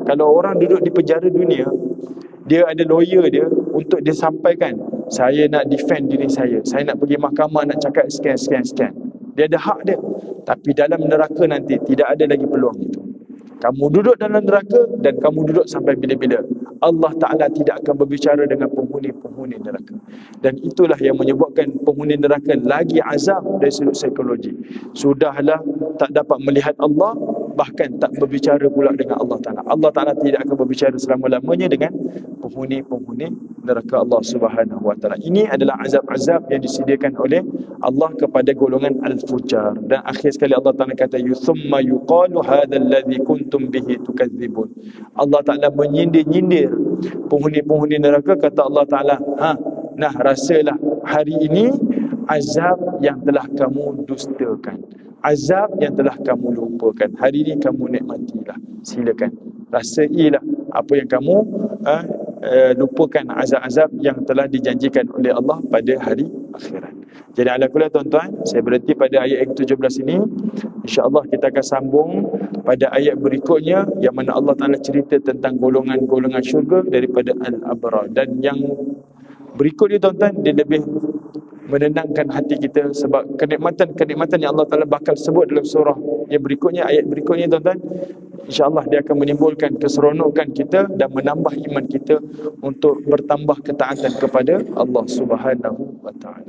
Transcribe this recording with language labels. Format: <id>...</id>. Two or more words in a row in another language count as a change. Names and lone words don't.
<ms>Kalau orang duduk di penjara dunia, dia ada lawyer dia untuk dia sampaikan, saya nak defend diri saya nak pergi mahkamah, nak cakap sekian. Dia ada hak dia. Tapi dalam neraka nanti tidak ada lagi peluang itu. Kamu duduk dalam neraka dan kamu duduk sampai bila-bila. Allah Ta'ala tidak akan berbicara dengan penghuni-penghuni neraka. Dan itulah yang menyebabkan penghuni neraka lagi azab dari sudut psikologi. Sudahlah tak dapat melihat Allah, bahkan tak berbicara pula dengan Allah Ta'ala. Allah Ta'ala tidak akan berbicara selama-lamanya dengan penghuni-penghuni neraka Allah</ms> <ar>سبحانه وتعالى.</ar> <ms>Ini adalah azab-azab yang disediakan oleh Allah kepada golongan al-fujar. Dan akhir sekali Allah Taala kata</ms> <ar>ثم يقال هذا الذي كنتم به تكذبون.</ar> <ms>Allah Taala menyindir-nyindir penghuni-penghuni neraka, kata Allah Taala, nah rasalah hari ini azab yang telah kamu dustakan, azab yang telah kamu lupakan. Hari ini kamu nikmatilah, silakan rasailah apa yang kamu lupakan, azab-azab yang telah dijanjikan oleh Allah pada hari akhirat. Jadi</ms> <ar>على كل</ar> <ms>tuan-tuan, saya berhenti pada ayat yang 17 ini. InsyaAllah kita akan sambung pada ayat berikutnya, yang mana Allah Ta'ala cerita tentang golongan-golongan syurga daripada al-abrar. Dan yang berikut ni tuan-tuan, dia lebih menenangkan hati kita, sebab kenikmatan yang Allah Ta'ala bakal sebut dalam surah yang berikutnya, ayat berikutnya tuan-tuan, insyaAllah dia akan menimbulkan keseronokan kita dan menambah iman kita untuk bertambah ketaatan kepada Allah</ms> <ar>سبحانه وتعالى.</ar>